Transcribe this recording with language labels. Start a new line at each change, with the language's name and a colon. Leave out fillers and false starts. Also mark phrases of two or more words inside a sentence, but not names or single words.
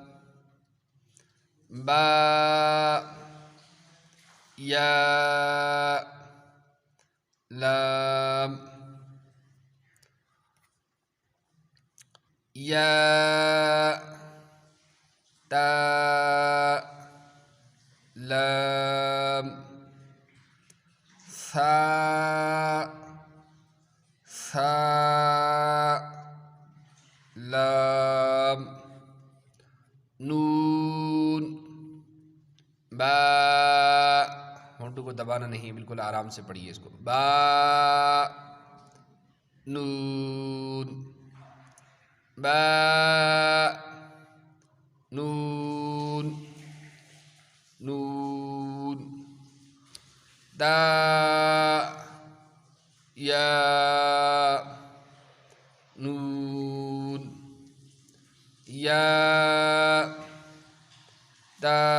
Urdu: با یا لام یا تا لام ثا لام نون با ہونٹوں کو دبانا نہیں، بالکل آرام سے پڑھیے اس کو. با نون با نون نون دا یا نون یا دا